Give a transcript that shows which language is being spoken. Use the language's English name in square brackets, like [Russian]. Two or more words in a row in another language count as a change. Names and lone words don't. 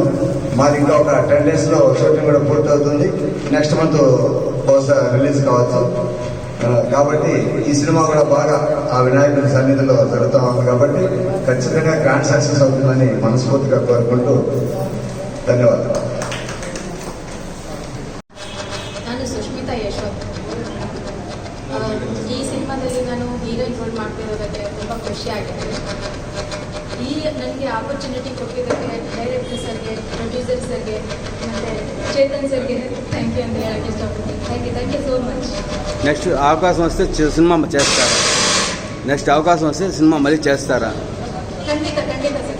[Telugu] మాది ఇంకా ఒక 10 days లో షూటింగ్ కూడా పూర్తవుతుంది. [English] next month [Telugu] బహుశా రిలీజ్ కావచ్చు. కాబట్టి ఈ సినిమా కూడా బాగా ఆ వినాయకుడి సన్నిధిలో జరుగుతూ ఉంది. కాబట్టి ఖచ్చితంగా [English] grand success [Telugu] అవుతుందని మనస్ఫూర్తిగా కోరుకుంటూ ధన్యవాదాలు. [Kannada] ನಾನು ಸುಷ್ಮಿತಾ ಯಶೋತ್. ಈ ಸಿನಿಮಾದಲ್ಲಿ ನಾನು [English] heroine role [Kannada] ಮಾಡ್ತಿರೋದಕ್ಕೆ ತುಂಬ ಖುಷಿಯಾಗಿದೆ. ಈ ನನಗೆ ಆಪರ್ಚುನಿಟಿ ಕೊಟ್ಟಿದ್ದಕ್ಕೆ ಡೈರೆಕ್ಟರ್ ಸರ್ಗೆ, ಪ್ರೊಡ್ಯೂಸರ್ ಸರ್ಗೆ ಮತ್ತು ಚೇತನ್ ಸರ್ಗೆ [English] thank you [Kannada] ಅಂತ ಹೇಳಕ್ಕೆ ಇಷ್ಟಪಡ್ತೀನಿ. [English] thank you so much. [Telugu] నెక్స్ట్ అవకాశం వస్తే సినిమా చేస్తారా? నెక్స్ట్ అవకాశం వస్తే సినిమా మళ్ళీ చేస్తారా? [Kannada] ಖಂಡಿತ